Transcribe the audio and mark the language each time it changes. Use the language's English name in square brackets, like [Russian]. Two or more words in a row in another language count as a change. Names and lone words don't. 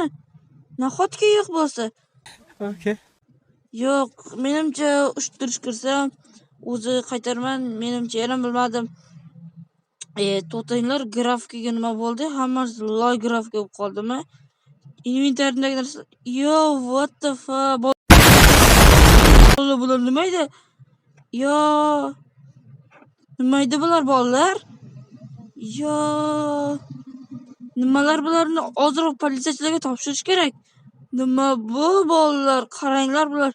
[Uzbek] Nahotki yo'q bo'lsa? Okay. Yo'q, menimcha ushtirish kirsam o'zi qaytarman. Menimcha yana bilmadim. To'xtanglar, grafikaga nima bo'ldi? Hammasi loy grafika bo'lib qoldimi? Inventaridagi narsa. [English] What the fuck? [Uzbek] Bular nima edi? Nima edi bular bolalar? Nimalar bularni hozir politsiyachilarga topshirish kerak. Nima bu bolalar? Qaranglar bular.